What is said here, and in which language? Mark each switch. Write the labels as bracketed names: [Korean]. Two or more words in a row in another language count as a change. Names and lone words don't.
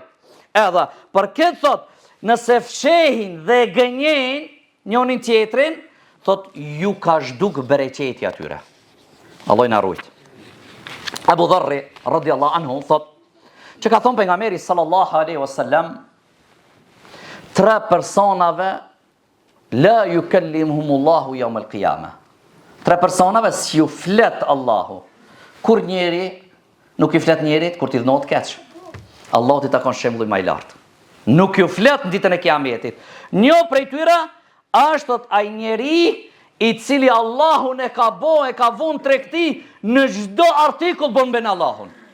[Albanian] Edhe, për këtë thot, nëse fshehin dhe gënjen njënin tjetrin, thot, ju ka zhduk bereqeti atyre. Allah i na rujt. Abu Dharri, [Arabic] رضي الله عنه, [Albanian] thot, që ka thonë pejgamberi [Arabic] صلى الله عليه وسلم, [Albanian] 3 personave, [Arabic] لا يكلمهم الله يوم القيامة. [Albanian] 3 personave si ju flet Allahu. Kur njeri nuk i flet njerit, kur t'i dhënohet keq. Allahu t'i takon shembulli më i lartë. Nuk ju flet në ditën e kiametit. Një prej tyre është ai njeri i cili Allahun e ka vënë tregti në çdo artikull bën ben Allahun.